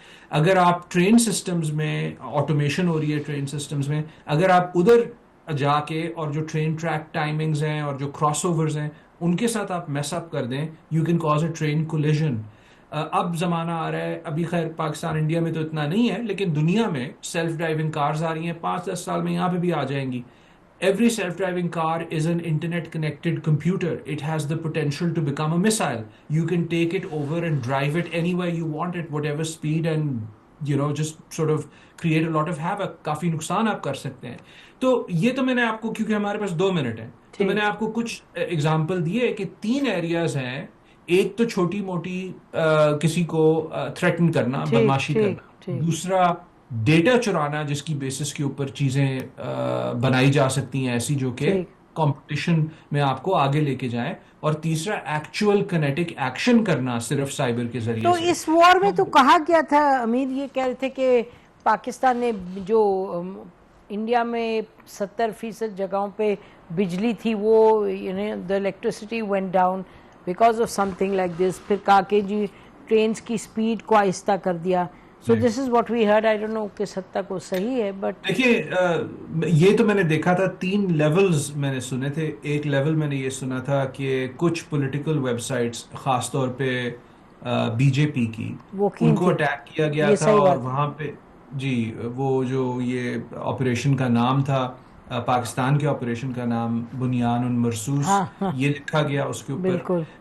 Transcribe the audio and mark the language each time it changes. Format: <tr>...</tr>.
<ur>اگر آپ train systems میں آٹومیشن ہو رہی ہے ٹرین سسٹمز میں, اگر آپ ادھر جا کے اور جو ٹرین ٹریک ٹائمنگز ہیں اور جو کراس اوورز ہیں ان کے ساتھ آپ میس اپ کر دیں,</ur> <en>You can cause a train collision.</en> <ur>اب زمانہ آ رہا ہے, ابھی خیر پاکستان انڈیا میں تو اتنا نہیں ہے, لیکن دنیا میں سیلف ڈرائیونگ کارز آ رہی ہیں, 5-10 سال میں یہاں پہ بھی آ جائیں گی.</ur> <en>Every self-driving car is an internet-connected computer. It has the potential to become a missile. You can take it over and drive it anywhere you want at whatever speed and just sort of create a lot of havoc.</en> <ur>کافی نقصان آپ کر سکتے ہیں. تو یہ تو میں نے آپ کو, کیونکہ ہمارے پاس 2 منٹ ہیں, تو میں نے آپ کو کچھ ایگزامپل دیے کہ 3 ایریاز ہیں. ایک تو چھوٹی موٹی کسی کو تھریٹن کرنا, بدماشی کرنا. دوسرا ڈیٹا چرانا جس کی بیسس کے اوپر چیزیں بنائی جا سکتی ہیں ایسی جو کہ کمپٹیشن میں آپ کو آگے لے کے جائیں. اور تیسرا ایکچوئل کنیٹک ایکشن کرنا صرف سائبر کے ذریعے. تو اس وار میں تو کہا گیا تھا, امیر یہ کہہ رہے تھے کہ پاکستان نے جو انڈیا میں 70% جگہوں پہ بجلی تھی وہ</ur> <en>the electricity went down because of something like this.</en> <ur>پھر کہا کہ جی ٹرینز کی سپیڈ کو آہستہ کر دیا.</ur> <en>So this is what we heard. I don't know</en> <ur>کس حد تک وہ صحیح ہے,</ur> <en>but</en> <ur>دیکھیے یہ تو میں نے دیکھا تھا 3 لیولز میں نے سنے تھے. ایک لیول میں نے یہ سنا تھا کہ کچھ پولیٹیکل ویب سائٹس خاص طور پہ بی جے پی کی, ان کو اٹیک کیا گیا تھا, اور وہاں پہ جی وہ جو یہ آپریشن کا نام تھا, پاکستان کے آپریشن کا نام بنیان المرصوص, یہ لکھا گیا اس کے اوپر.</ur>